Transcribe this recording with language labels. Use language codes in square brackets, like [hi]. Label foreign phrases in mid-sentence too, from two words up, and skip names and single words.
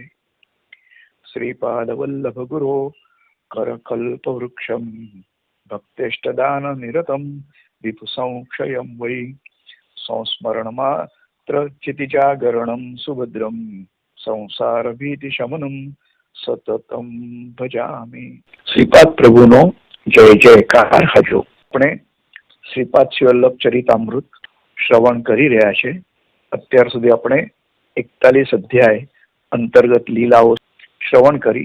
[sa] श्रीपादवल्लभ गुरो करकल्पवृक्षं भक्तेष्टदाननिरतं विपुसंक्षयं वै संस्मरणमात्र चितिजागरणं सुभद्रं संसारभीतिशमनं સતતમ ભજામિ। [gu] શ્રીપાદ પ્રભુનો જય જયકાર હજો। આપણે શ્રીપાદ શિવલ્લભ ચરિતામૃત શ્રવણ કરી રહ્યા છે। અત્યાર સુધી આપણે 41 અધ્યાય અંતર્ગત લીલાઓ શ્રવણ કરી।